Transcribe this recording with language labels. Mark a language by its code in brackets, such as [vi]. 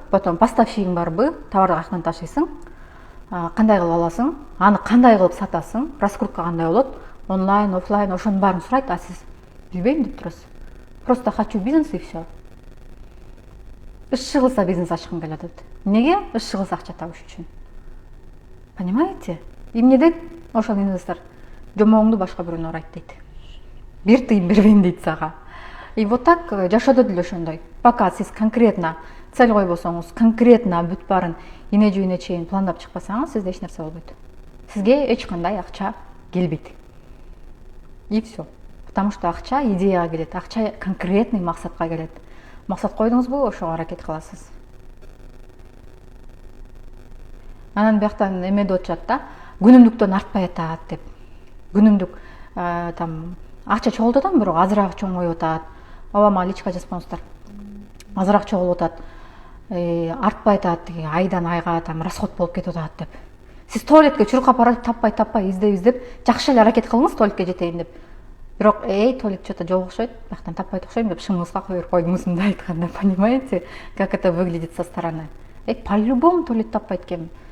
[ky] Потом поставщигиң барбы? Товарды каяктан ташыйсың? Кандай кылып аласың? Аны кандай кылып сатасың? Раскрутка кандай болот? Онлайн, офлайн, ошонун баарын сурайт, а сиз билбейм деп турасыз. [ru] Просто хочу бизнес и все. [ky] Иш чыгылса бизнес ачкым келет дейт. Эмнеге? Иш чыгылса акча табыш үчүн. Понимаете? Эмне дейт? Ошол инвестор жомогуңду башка бирөөнө урайт дейт. Бир тыйын бербейм дейт сага. [ru] И вот так [ky] жашоодо деле ошондой. Пока сиз конкретно цель койбосоңуз, конкретно бүт баарын ине жүйүнө чейин пландап чыкпасаңыз, сизде эч нерсе болбойт. Сизге эч кандай акча келбейт. И все. [ru] Потому что [ky] акча идеяга келет, акча конкретный максатка келет. Максат койдуңузбу, ошого аракет кыласыз. Анан бияктан эме деп атышат да, күнүмдүктөн артпай атат деп. Күнүмдүк там акча чогултуп атам, бирок азыраак чоңоюп атат. Мага личка жазбаңыздар. Азыраак чогулуп атат. Артпай атат, айдан айга там расход болуп кетип атат деп. Сиз туалетке чуркап барып таппай издеп, жакшы эле аракет кылыңыз туалетке жетейин деп. Бирок туалет что-то жок окшойт, бияктан таппайт окшойм деп шымыңызга коюп койдуңуз, мындай айтканда, [ru] понимаете, как это выглядит со стороны. [ky] По-любому туалет таппайт экен.